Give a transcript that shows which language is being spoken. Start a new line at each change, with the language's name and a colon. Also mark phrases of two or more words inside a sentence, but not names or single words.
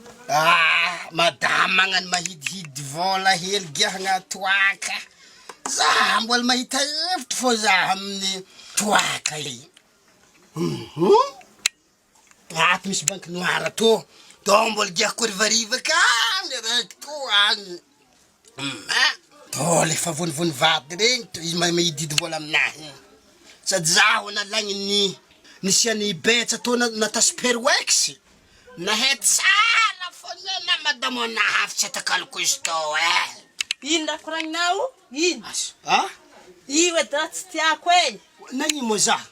Malagasy: Ah, madama magnano mahidihidy vola hely giahana toaka. Za mbola mahita hevitry fô za amin'ny toaka iny. Mhm. Ato misy banky noir to. To mbola giahako rivariva ka, ny raiky to any. Mhm. To le fa vonivony vady regny to, izy mahay mahidihidy vola aminahy. Sady za ho nalagny ny, nisy an'ny betsa to na, nata Superwex. Nahay tsara fô na, na madamo anahy avy tsy atakaliko izy to, eh. Ino raha koragninao? Ino? As-, ah? Io edy raha tsy tiako e. Nagnino moa za?